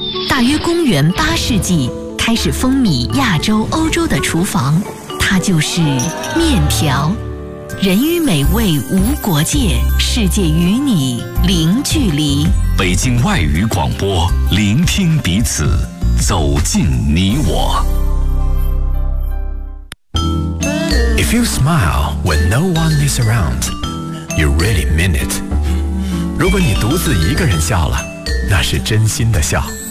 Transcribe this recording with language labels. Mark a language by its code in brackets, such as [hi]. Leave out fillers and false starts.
[zh] 大约公元8世纪，开始风靡亚洲、欧洲的厨房，它就是面条。人与美味无国界，世界与你零距离。北京外语广播，聆听彼此，走进你我。 [en] If you smile when no one is around, you really mean it. [zh] 如果你独自一个人笑了，那是真心的笑。